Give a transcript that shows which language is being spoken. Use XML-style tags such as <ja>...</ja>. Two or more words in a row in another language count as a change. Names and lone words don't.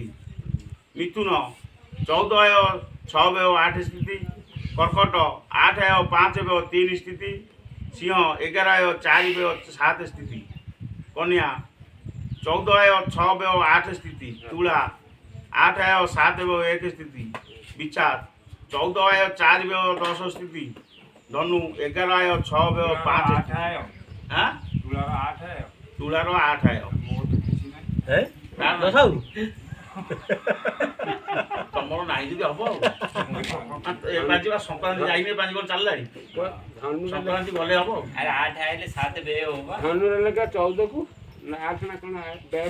<or>ମିଥୁନ 14 ଆୟ 6 ବ୍ୟୟ 8 ସ୍ଥିତି କର୍କଟ 8 ଆୟ 5 ବ୍ୟୟ 3 ସ୍ଥିତି ସିଂହ 11 ଆୟ 4 ବ୍ୟୟ 7 ସ୍ଥିତି କନ୍ୟା 14 ଆୟ 6 ବ୍ୟୟ 8 ସ୍ଥିତି ତୁଳା 8 ଆୟ 7 ବ୍ୟୟ 1 ସ୍ଥିତି ବିଛା 14 ଆୟ 4 ବ୍ୟୟ 10 ସ୍ଥିତି ଧନୁ 11 ଆୟ 6 ବ୍ୟୟ 5 8 ଆୟୋ हाँ ତୁଳାର 8 ଆୟ ତୁଳାର 8 ଆୟ ମୋର ତ କିଛି ନାହିଁ ଏ ଦଶାଉ ତମର ନାହିଁ ଯଦି ହବ ଏ ବାଜିବା ସଂକ୍ରାନ୍ତି ଯାଇନି ବାଜି କଣ ଚାଲିଲାଣି ସଂକ୍ରାନ୍ତି ଗଲେ ହବ ଆରେ 8 ଆଇଲେ 7 ବ୍ୟୟ ହବ ଧନୁର ଲେଖା 14 କୁ ନା 8 ନା କଣ ବ୍ୟାଗ</or>